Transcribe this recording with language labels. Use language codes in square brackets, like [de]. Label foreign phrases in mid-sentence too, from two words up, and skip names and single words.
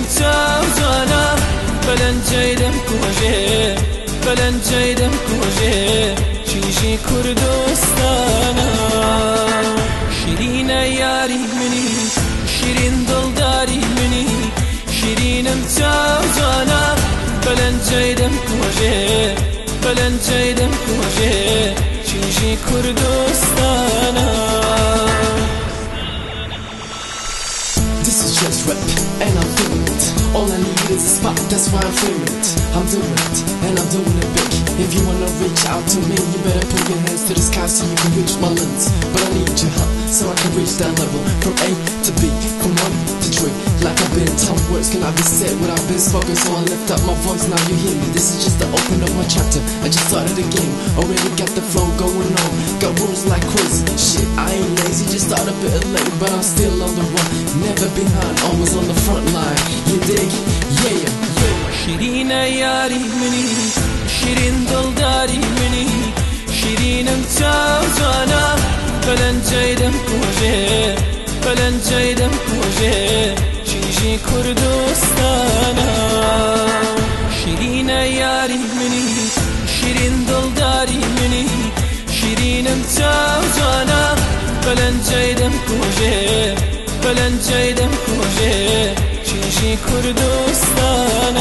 [ku] تا جانا بلنجیدم کوجه بلنجیدم کوجه چیشی کردستانا شیرین یاری منی شیرین دلداری منی شیرینم تا جانا بلنجیدم کوجه بلنجیدم کوجه چیشی کردستانا [en] This is just rap, and I'm doing it. All I need is a spot, that's why I'm filming it. I'm doing it, and I'm doing it big. If you wanna reach out to me, you better put your hands to the sky so you can reach my limits. But I need your help, so I can reach that level. From A to B, from 1 to 3. Like I've been told, words cannot be said what I've been spoken. So I lift up my voice, now you hear me. This is just the open of my chapter. I just started the game, already got the flow going on. Got rules like crazy, shit, I ain't lazy. Just started a bit late, but I'm still on the run. Never behind, always on the front line. You dig? Yeah, yeah. [ku] شیرین یاری منی شیرین دلداری منی شیرینم تا جانا بلنجیدم کوجه بلنجیدم کوجه چیشی کردستانا شیرین یاری منی شیرین دلداری منی شیرینم تا جانا بلنجیدم کوجه بلنجیدم کوجه چیشی کردستانا